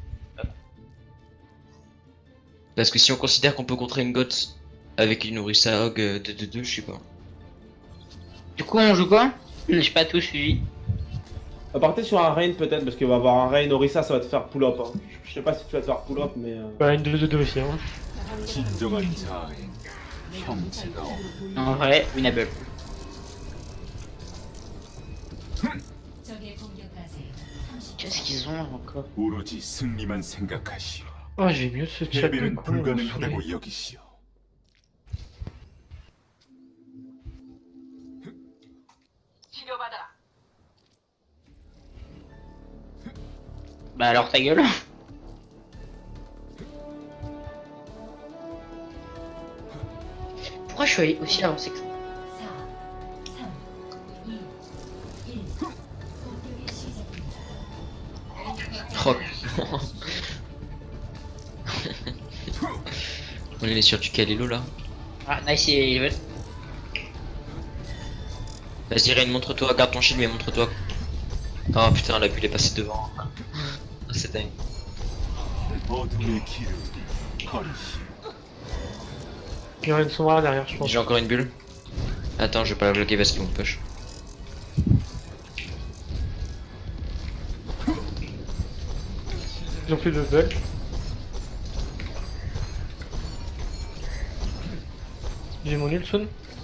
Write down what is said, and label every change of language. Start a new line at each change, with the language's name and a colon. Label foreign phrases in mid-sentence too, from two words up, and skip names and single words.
French: Parce que si on considère qu'on peut contrer une GOT avec une Orisa Hog 2-2-2, je sais pas. Du coup, on joue quoi? J'ai pas tout suivi. Partez sur un Rain peut-être parce qu'il va avoir un Rain Orisa, ça va te faire pull up. Hein. Je sais pas si tu vas te faire pull up, mais. Bah, une 2-2-2 aussi, hein.
Korean: 진정한 자아의 형체다.
French: En vrai, winnable. Qu'est-ce qu'ils ont encore?
Korean: 오로지 승리만 생각하시오.
French: Oh, j'ai mieux ce chat de
Korean: 패배는
French: con. saoulé.
Korean: 불가능하다고 여기시오. 치료받아라.
French: Bah alors ta gueule. Pourquoi je suis allé aussi avancé que ça? Oh. On est sur du Kalelo là. Ah, nice Eleven. Vas-y Rain, montre-toi, garde ton shield mais montre-toi. Oh putain, la bulle est passée devant. Ah, c'est dingue.
Korean: 어둠의 길을 걸으시오.
French: Il y aura une sombre derrière, je pense. J'ai encore une bulle. Attends, je vais pas la bloquer parce qu'ils vont push. Ils ont plus de bug. J'ai mon ult soon.